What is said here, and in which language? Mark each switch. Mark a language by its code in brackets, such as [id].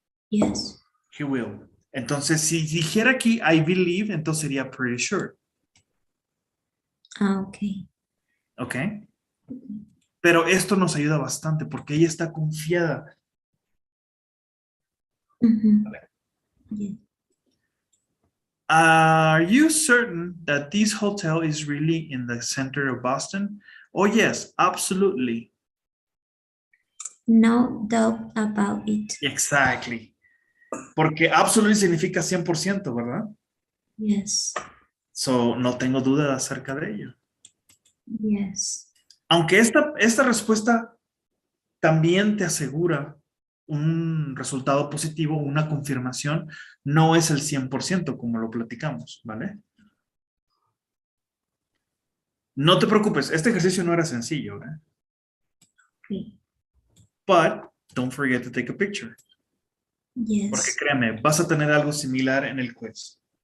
[en] Yes. he will. [es] Entonces, si dijera aquí [en] I believe, [es] entonces sería [en] pretty sure. [es] Ah, ok. ¿Ok? Pero esto nos ayuda bastante porque ella está confiada. [en] Ujú. Yes. Are you certain that this hotel is really in the center of Boston? Oh, yes, absolutely. No doubt about it. Exactly. [es] Porque absolutely significa 100%, ¿verdad? [en] Yes. [es] So, no tengo duda acerca de ello. [en] Yes. [es] Aunque esta respuesta también te asegura un resultado positivo, una confirmación, no es el 100% como lo platicamos, ¿vale? No te preocupes, este ejercicio no era sencillo, ¿eh? [en] Okay. But don't forget to take a picture. [es] Porque [en] Yes. [es] créeme, vas a tener algo similar en el quiz.